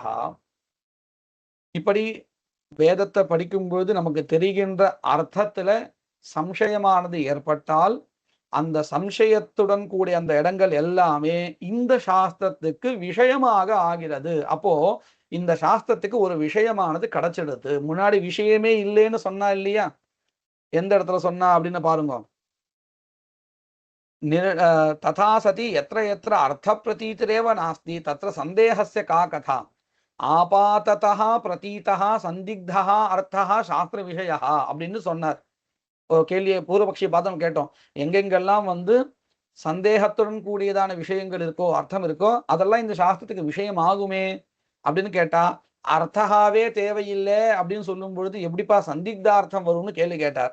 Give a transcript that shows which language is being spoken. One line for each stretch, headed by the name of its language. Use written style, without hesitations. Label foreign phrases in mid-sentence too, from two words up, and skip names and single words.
Tamil: இப்படி வேதத்தை படிக்கும்போது நமக்கு தெரிகின்ற அர்த்தத்துல சம்சயமானது ஏற்பட்டால் அந்த சம்சயத்துடன் கூடிய அந்த இடங்கள் எல்லாமே இந்த சாஸ்திரத்துக்கு விஷயமாக ஆகிறது. அப்போ இந்த சாஸ்திரத்துக்கு ஒரு விஷயமானது கிடைச்சிடுது. முன்னாடி விஷயமே இல்லைன்னு சொன்னா இல்லையா, எந்த இடத்துல சொன்னா அப்படின்னு பாருங்க.
Sanskrit: तथा सति यत्र यत्र अर्थ प्रतीतिरेव नास्ति तत्र संदेहस्य का कथा। आपाततः प्रतीतः संदिग्धः अर्थः शास्त्र विषयः
Tamil: அப்படின்னு சொன்னார். கேள்வியை பூர்வபக்ஷி பார்த்தோம், கேட்டோம். எங்கெங்கெல்லாம் சந்தேகத்துடன் கூடியதான விஷயங்கள் இருக்கோ, அர்த்தம் இருக்கோ, அதெல்லாம் இந்த சாஸ்திரத்துக்கு விஷயம் ஆகுமே அப்படின்னு கேட்டா, அர்த்தகாவே தேவையில்லை அப்படின்னு சொல்லும் பொழுது எப்படிப்பா சந்திக்தார்த்தம் வரும்னு கேள்வி கேட்டார்.